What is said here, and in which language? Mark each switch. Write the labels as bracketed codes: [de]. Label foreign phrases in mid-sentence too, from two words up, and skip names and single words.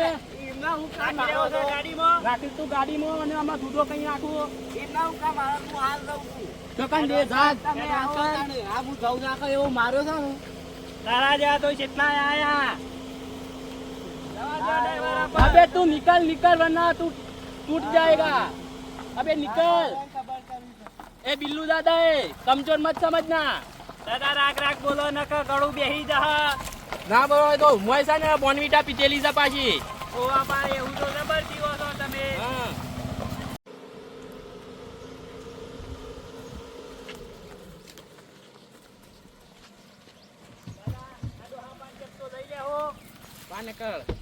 [gu] એમના હું કામ રહ્યો છે ગાડીમાં રાખી તું ગાડીમાં અને આમાં છૂટો કઈ નાખું એમના હું કામ હાલ હું હાલ લઉં છું તો કઈ દે જા તમે આવો આ હું જઉં નાખો એવું માર્યો છે ને તારા જેવા તો કેટલા આયા જવા દે ડ્રાઈવર આપા [hi] अबे तू निकल निकल वरना तू टूट जाएगा अबे निकल ए बिल्लू दादा ए कमजोर मत समझना [gu] દાદા રાખ રાખ બોલો નકર ગળું બેહી જા ના બોલો તો મોય છે ને બોનવીટા પીટેલી છે પાછી ઓ બાપા એવું તો જબર જીવો છો તમે હા પાને કર